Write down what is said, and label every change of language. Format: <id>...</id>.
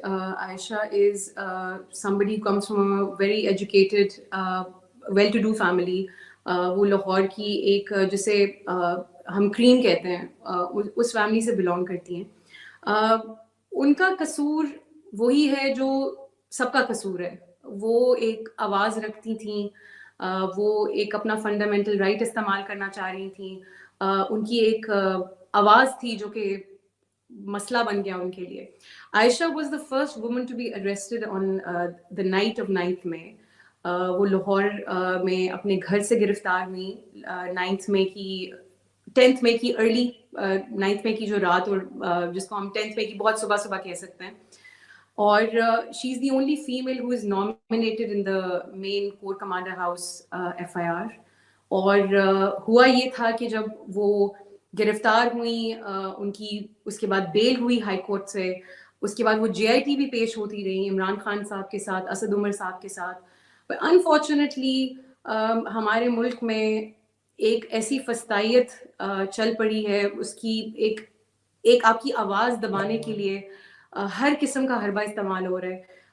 <en>Aisha is somebody who comes from a very educated, well-to-do family.</en> <ur>وہ لاہور کی ایک جسے ہم کریم کہتے ہیں اس فیملی سے بلانگ کرتی ہیں. ان کا قصور وہی ہے جو سب کا قصور ہے. وہ ایک آواز رکھتی تھیں، وہ ایک اپنا فنڈامنٹل رائٹ استعمال کرنا چاہ رہی تھیں. ان کی ایک آواز تھی جو کہ مسئلہ بن گیا ان کے لیے.</ur> <en>Aisha was the first woman to be arrested on the night of 9th May.</en> <ur>وہ لاہور میں اپنے گھر سے گرفتار ہوئی 9 مئی کی 10 مئی کی ارلی 9 مئی کی جو رات، اور جس کو ہم 10 مئی کی بہت صبح صبح کہہ سکتے ہیں.</ur> <en>اور she is the only female who is nominated in the main corps commander house FIR.</en> <ur>اور ہوا یہ تھا کہ جب وہ گرفتار ہوئی، ان کی اس کے بعد بیل ہوئی ہائی کورٹ سے، اس کے بعد وہ JIT بھی پیش ہوتی رہی عمران خان صاحب کے ساتھ، اسد عمر صاحب کے ساتھ. انفارچونیٹلی ہمارے ملک میں ایک ایسی فسطائیت چل پڑی ہے، اس کی ایک آپ کی آواز دبانے کے لیے ہر قسم کا حربہ استعمال ہو رہا ہے.</ur>